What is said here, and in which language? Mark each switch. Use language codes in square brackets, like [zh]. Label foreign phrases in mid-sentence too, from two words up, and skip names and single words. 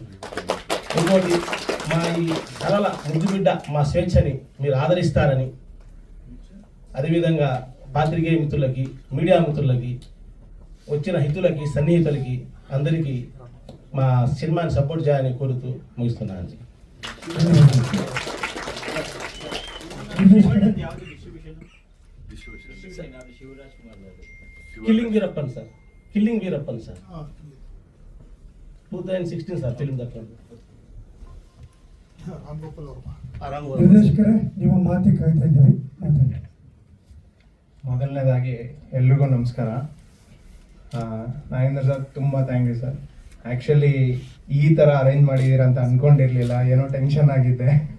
[te] ఇంకోటి, మా ఈ సరళ ముద్దు బిడ్డ మా స్వేచ్ఛని మీరు ఆదరిస్తారని, అదేవిధంగా పాత్రికేయ మిత్రులకి, మీడియా మిత్రులకి, వచ్చిన హితులకి, సన్నిహితులకి అందరికీ మా సినిమాని సపోర్ట్ చేయాలని కోరుతూ ముగిస్తున్నాను. కిల్లింగ్ వీరప్పన్ సార్ 2016 సార్ [kn] ಫಿಲ್ಮ್ ದಕ್ಕ ನಿರ್ದೇಶಕರೇ ನಿಮ್ಮ ಮಾತಿ ಕಾಯ್ತಾ ಇದ್ದೀವಿ, ಮಾತಾಡಿ. ಮೊದಲನೇದಾಗಿ ಎಲ್ರಿಗೂ ನಮಸ್ಕಾರ. ನಾಗೇಂದ್ರ ಸರ್ ತುಂಬ [en] thank you sir. [kn] ಆ್ಯಕ್ಚುಲಿ ಈ ಥರ ಅರೇಂಜ್ ಮಾಡಿದ್ದೀರ ಅಂತ ಅಂದ್ಕೊಂಡಿರಲಿಲ್ಲ, ಏನೋ ಟೆನ್ಷನ್ ಆಗಿದ್ದೆ.